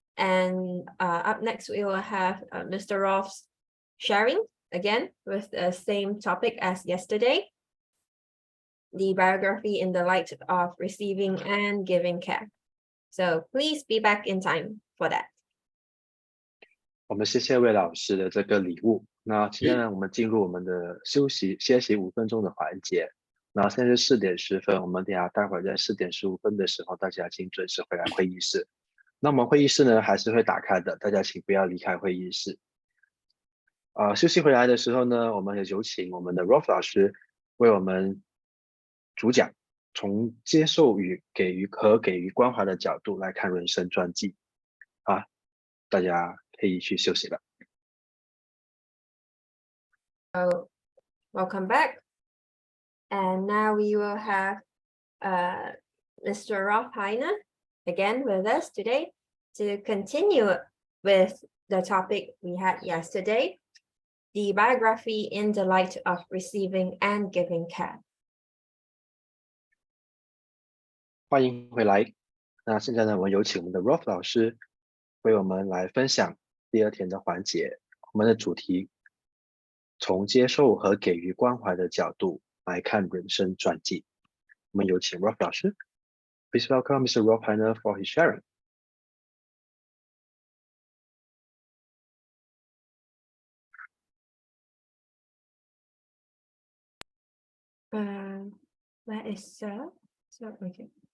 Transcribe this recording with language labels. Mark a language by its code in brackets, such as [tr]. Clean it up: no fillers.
[en] And up next, we will have Mr. Rolf's sharing again with the same topic as yesterday. The biography in the light of receiving and giving care. So please be back in time for that. [zh] 我们谢谢魏老师的这个礼物。那现在呢，我们进入我们的歇息5分钟的环节。那现在是4点10分，我们待会儿在4点15分的时候，大家请准时回来会议室。那我们会议室呢还是会打开的，大家请不要离开会议室。休息回来的时候呢，我们也有请我们的 Rolf 老师为我们主讲，从接受与给予关怀的角度来看人生传记。大家可以去休息了。 [en] So welcome back. And now we will have Mr. Rolf Heine again with us today to continue with the topic we had yesterday, the biography in the light of receiving and giving care. [zh] 欢迎回来。那现在呢，我们有请我们的 Rolf 老师为我们来分享第2天的环节。我们的主题从接受和给予关怀的角度来看人生传记。我们有请 Rolf 老师。 [en] Please welcome Mr. Rolf Heine for his sharing. Where is Sir? So okay.